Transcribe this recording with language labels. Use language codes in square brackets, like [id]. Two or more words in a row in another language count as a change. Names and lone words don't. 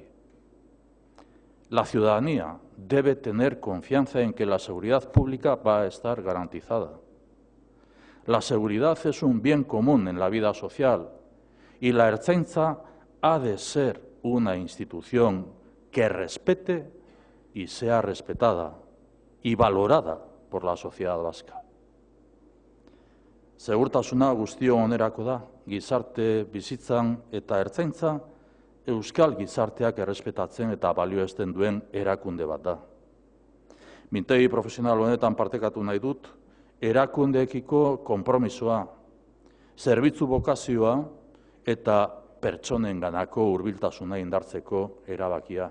[es] La ciudadanía debe tener confianza en que la seguridad pública va a estar garantizada. La seguridad es un bien común en la vida social y la Ertzaintza ha de ser una institución que respete y sea respetada y valorada por la sociedad vasca. [eu] Segurtasuna guztion onerako da, gizarte bizitzan eta Ertzaintza euskal gizarteak errespetatzen eta balioesten duen erakunde bat da. Mintegi profesional honetan partekatu nahi dut, erakundeekiko konpromisoa, zerbitzu bokazioa eta pertsonenganako hurbiltasuna indartzeko erabakia.